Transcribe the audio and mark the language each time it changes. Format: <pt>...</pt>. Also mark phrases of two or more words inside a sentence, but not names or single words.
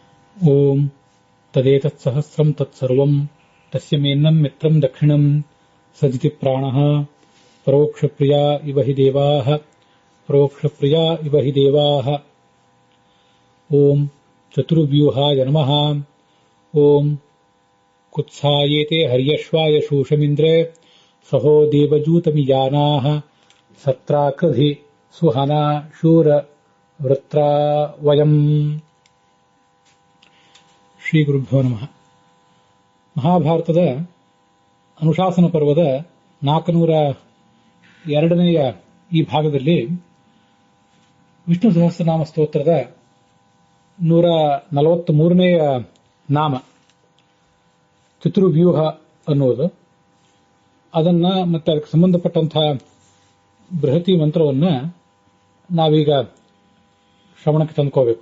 <sa>ಓಂ ತದೇತತ್ಸಹಸ್ರಂ ತತ್ಸರ್ವಂ ತಸ್ಯ ಮೇನ್ನಂ ಮಿತ್ರಂ ದಕ್ಷಿಣಂ ಸಜಿತಿ ಪ್ರಾಣಃ ಪರೋಕ್ಷಪ್ರಿಯಾ ಇವ ಹಿ ದೇವಾಃ ಪರೋಕ್ಷಪ್ರಿಯಾ ಇವ ಹಿ ದೇವಾಃ. ಓಂ ಚತುರ್ವ್ಯೂಹಾಯ ನಮಃ. ಓಂ ಕುತ್ಸಾಯೇತೆ ಹರ್ಯಶ್ವಾಯ ಶೂಷಮಿಂದ್ರೇ ಸಹೋ ದೇವಜೂತಮಿಯಾನಾಃ ಸತ್ರಾಕೃಧಿ ಸುಹನಾ ಶೂರ ವೃತ್ರಾ ವಯಂ. ಶ್ರೀ ಗುರುಭ್ಯೋ ನಮಃ.</sa> <kn>ಮಹಾಭಾರತದ ಅನುಶಾಸನ ಪರ್ವದ 402ನೆಯ ಈ ಭಾಗದಲ್ಲಿ ವಿಷ್ಣು ಸಹಸ್ರನಾಮ ಸ್ತೋತ್ರದ 143ನೆಯ ನಾಮ ಚತುರ್ವ್ಯೂಹ ಅನ್ನುವುದು, ಅದನ್ನ ಮತ್ತೆ ಅದಕ್ಕೆ ಸಂಬಂಧಪಟ್ಟಂತಹ ಬೃಹತಿ ಮಂತ್ರವನ್ನ ನಾವೀಗ ಶ್ರವಣಕ್ಕೆ ತಂದುಕೋಬೇಕು.</kn>